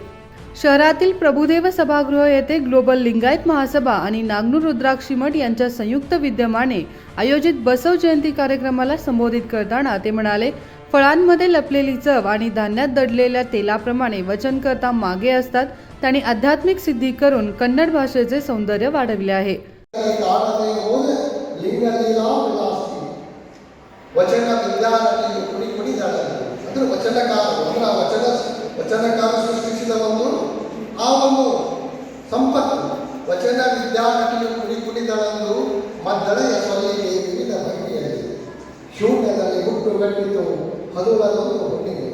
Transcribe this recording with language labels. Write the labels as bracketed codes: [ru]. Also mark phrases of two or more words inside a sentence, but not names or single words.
[mr] शहरातील प्रभुदेव सभागृह येथे ग्लोबल लिंगायत महासभा आणि नागनूर रुद्राक्षी मठ यांच्या संयुक्त विद्यमाने आयोजित बसव जयंती कार्यक्रमाला संबोधित करताना ते म्हणाले, फळांमध्ये लपलेली चव आणि धान्यात दडलेल्या तेलाप्रमाणे वचनकर्ता मागे असतात. त्यांनी आध्यात्मिक सिद्धी करून कन्नड भाषेचे सौंदर्य वाढविले आहे. [kn] ವಚನಕಾರ ಸೃಷ್ಟಿಸಿದ ಆ ಒಂದು ಸಂಪತ್ತು ವಚನ ವಿದ್ಯಾನಟಿಯು ಕುಡಿದಳೆಂದು ಮದ್ದಳೆಯ ಸೊಲ್ಲಿಗೆ ವಿವಿಧ ಭಂಗಿಯಲ್ಲಿ ಶೂನ್ಯದಲ್ಲಿ ಹುಟ್ಟುಗಟ್ಟಿತು ಹದುಳದೊಂದು ಹುಣ್ಣಿಮೆ.